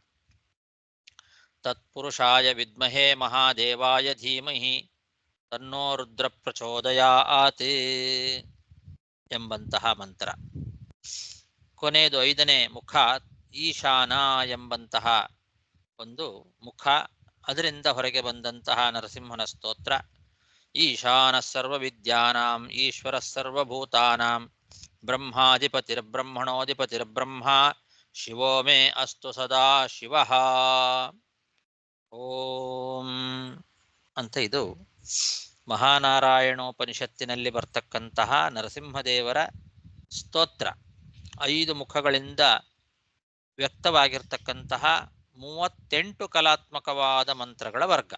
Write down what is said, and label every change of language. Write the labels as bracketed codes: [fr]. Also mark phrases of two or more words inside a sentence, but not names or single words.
[sa] ತತ್ಪುರುಷಾಯ ವಿದ್ಮಹೇ ಮಹಾದೇವಾಯ ಧೀಮಹಿ ತನ್ನೋ ರುದ್ರ ಪ್ರಚೋದಯಾತ್ [kn] ಎಂಬಂತಹ ಮಂತ್ರ. ಕೊನೆಯದು 5ನೇ ಮುಖ ಈಶಾನ ಎಂಬಂತಹ ಒಂದು ಮುಖ. ಅದರಿಂದ ಹೊರಗೆ ಬಂದಂತಹ ನರಸಿಂಹನ ಸ್ತೋತ್ರ. [sa] ಈಶಾನ ಸರ್ವವಿದ್ಯಾನಾಂ ಈಶ್ವರ ಸರ್ವಭೂತಾನಾಂ ಬ್ರಹ್ಮಾಧಿಪತಿರ್ಬ್ರಹ್ಮಣೋಧಿಪತಿರ್ಬ್ರಹ್ಮ ಶಿವೋ ಮೇ ಅಸ್ತು ಸದಾ ಶಿವಃ. [kn] ಓಂ ಅಂತ ಇದು ಮಹಾನಾರಾಯಣೋಪನಿಷತ್ತಿನಲ್ಲಿ ಬರ್ತಕ್ಕಂತಹ ನರಸಿಂಹದೇವರ ಸ್ತೋತ್ರ. 5 ಮುಖಗಳಿಂದ ವ್ಯಕ್ತವಾಗಿರ್ತಕ್ಕಂತಹ 38 ಕಲಾತ್ಮಕವಾದ ಮಂತ್ರಗಳ ವರ್ಗ.